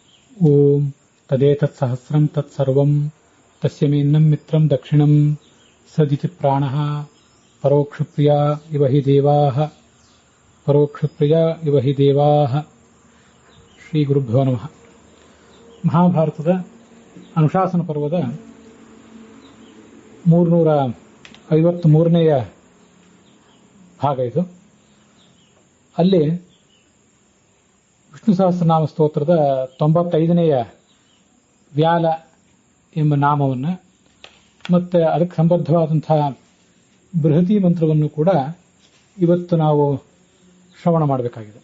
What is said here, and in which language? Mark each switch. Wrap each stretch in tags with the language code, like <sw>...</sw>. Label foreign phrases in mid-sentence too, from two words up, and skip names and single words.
<sa>ಓಂ ತದೇತತ್ಸಹಸ್ರಂ ತತ್ಸರ್ವಂ ತಸ್ಯ ಮೇನ್ನಂ ಮಿತ್ರಂ ದಕ್ಷಿಣಂ ಸದಿತಿ ಪ್ರಾಣಃ ಪರೋಕ್ಷಪ್ರಿಯ ಇವ ಹಿ ದೇವಾಃ ಶ್ರೀ ಗುರುಭ್ಯೋ ನಮಃ.</sa> <kn>ಮಹಾಭಾರತದ ಅನುಶಾಸನ ಪರ್ವದ 353ನೇ ಭಾಗ ಇದು. ಅಲ್ಲಿ ವಿಷ್ಣು ಸಹಸ್ರನಾಮ ಸ್ತೋತ್ರದ 95ನೇಯ ವ್ಯಾಲ ಎಂಬ ನಾಮವನ್ನು ಮತ್ತೆ ಅದಕ್ಕೆ ಸಂಬದ್ಧವಾದಂತಹ ಬೃಹತಿ ಮಂತ್ರವನ್ನು ಕೂಡ ಇವತ್ತು ನಾವು ಶ್ರವಣ ಮಾಡಬೇಕಾಗಿದೆ.</kn>